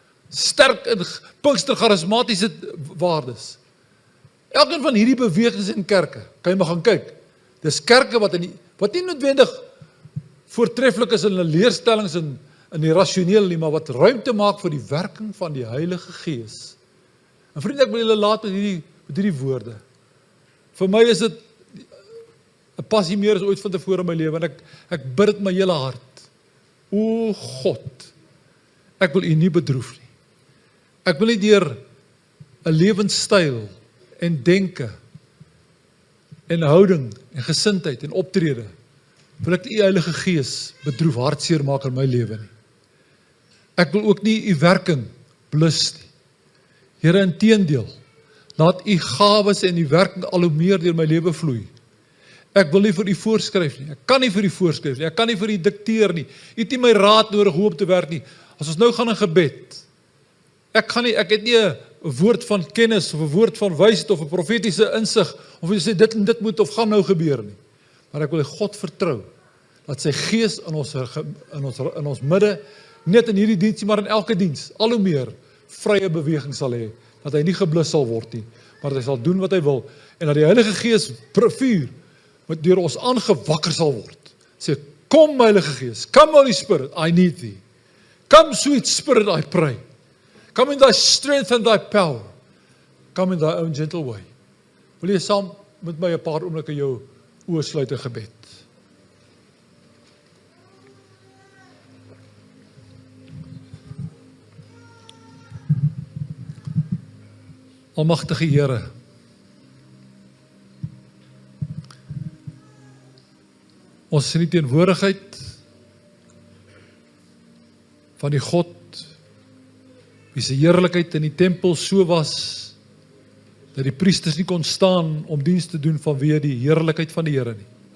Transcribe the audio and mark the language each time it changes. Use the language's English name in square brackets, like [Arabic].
[Afrikaans] Sterk in Pinkster charismatiese waardes. Elkeen van hierdie bewegings en kerke, kan jy maar gaan kyk. Dis kerke wat nie noodwendig voortreffelik is in hulle leerstellings in die rasioneel nie, maar wat ruimte maak vir die werking van die Heilige Gees. En vriende, ek wil julle laat met hierdie woorde. Vir my is dit 'n passie meer as ooit van tevore in my lewe, en ek bid dit my hele hart. O God, ek wil U nie bedroef nie. Ek wil nie deur 'n lewenstyl en denke en houding en gesindheid en optrede wil ek U Heilige Gees bedroef, hartseer maak in my lewe nie. Ek wil ook nie U werking blus nie. Here, inteendeel, laat U gawes en U werking al hoe meer deur my lewe vloei. Ek wil nie vir U voorskryf nie. Ek kan nie vir U voorskryf nie. Ek kan nie vir U dikteer nie. U het nie my raad nodig hoe om te werk nie. As ons nou gaan in gebed, ek het nie 'n woord van kennis of 'n woord van wysheid of 'n profetiese insig of jy sê dit en dit moet of gaan nou gebeur nie. Maar ek wil God vertrou dat sy Gees in ons midde, net in hierdie diens, maar in elke diens, al hoe meer vrye beweging sal hê, dat hy nie geblus sal word nie, maar dat hy sal doen wat hy wil, en dat die Heilige Gees vuur wat deur ons aangewakker sal word. Sê, kom Heilige Gees, [English] come Holy Spirit, I need thee. Come sweet Spirit, I pray. Come in thy strength and thy power. Come in thy own gentle way. [Afrikaans] Wil jy saam met my 'n paar oomblikke jou oë sluit in gebed? Almagtige Here, ons is in die teenwoordigheid van die God, wie se heerlikheid in die tempel so was, dat die priesters nie kon staan om diens te doen vanweë die heerlikheid van die Here nie.